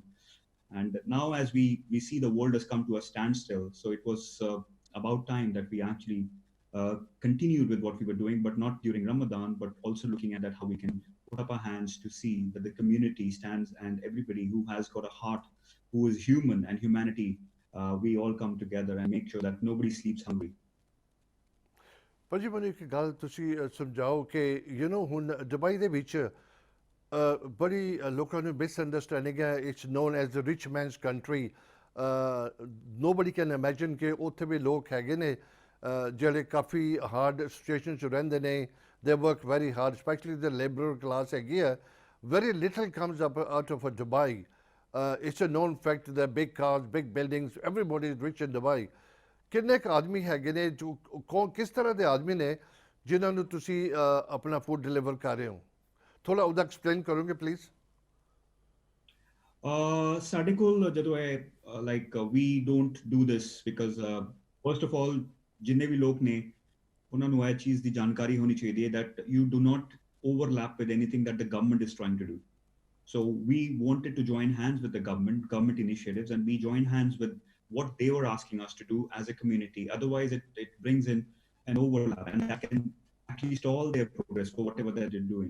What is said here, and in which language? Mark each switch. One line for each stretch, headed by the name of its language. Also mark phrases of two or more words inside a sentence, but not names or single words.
English: And now as we see the world has come to a standstill, so it was about time that we actually continued with what we were doing, but not during Ramadan, but also looking at that how we can put up our hands to see that the community stands and everybody who has got a heart, who is human and humanity, we all come together and make sure that nobody sleeps hungry.
Punjabi: ਭਾਜੀ ਮੈਨੂੰ ਇੱਕ ਗੱਲ ਤੁਸੀਂ ਸਮਝਾਓ ਕਿ ਹੁਣ ਦੁਬਈ ਦੇ ਵਿੱਚ ਬੜੀ ਲੋਕਾਂ ਨੂੰ ਮਿਸਅੰਡਰਸਟੈਂਡਿੰਗ ਹੈ.
English: it's known as the rich man's country. nobody can imagine
Punjabi: ਕਿ ਉੱਥੇ ਵੀ ਲੋਕ ਹੈਗੇ ਨੇ ਜਿਹੜੇ ਕਾਫੀ
English: hard situation
Punjabi: 'ਚ ਰਹਿੰਦੇ ਨੇ.
English: they work very hard, specially the labourer class
Punjabi: ਹੈਗੀ ਹੈ.
English: very little comes up out of Dubai. It's a known fact that big cars, big buildings, everybody is rich in Dubai.
Punjabi: ਕਿੰਨੇ ਕੁ ਆਦਮੀ ਹੈਗੇ ਨੇ ਜੋ ਕਿਸ ਤਰ੍ਹਾਂ ਦੇ ਆਦਮੀ ਨੇ ਜਿਨ੍ਹਾਂ ਨੂੰ ਤੁਸੀਂ ਆਪਣਾ
English: food deliver
Punjabi: ਕਰ ਰਹੇ ਹੋ? ਥੋੜਾ ਉਹਦਾ ਐਕਸਪਲੇਨ ਕਰੋਗੇ ਪਲੀਜ਼? ਸਾਡੇ ਕੋਲ ਜਦੋਂ ਇਹ
English: like we don't do this because first of all
Punjabi: ਜਿੰਨੇ ਵੀ ਲੋਕ ਨੇ ਉਹਨਾਂ ਨੂੰ ਇਹ ਚੀਜ਼ ਦੀ ਜਾਣਕਾਰੀ ਹੋਣੀ ਚਾਹੀਦੀ ਹੈ
English: that you do not overlap with anything that the government is trying to do. So we wanted to join hands with the government initiatives, and we joined hands with what they were asking us to do as a community. Otherwise, it brings in an overlap, and that can actually stall their progress for whatever they're doing.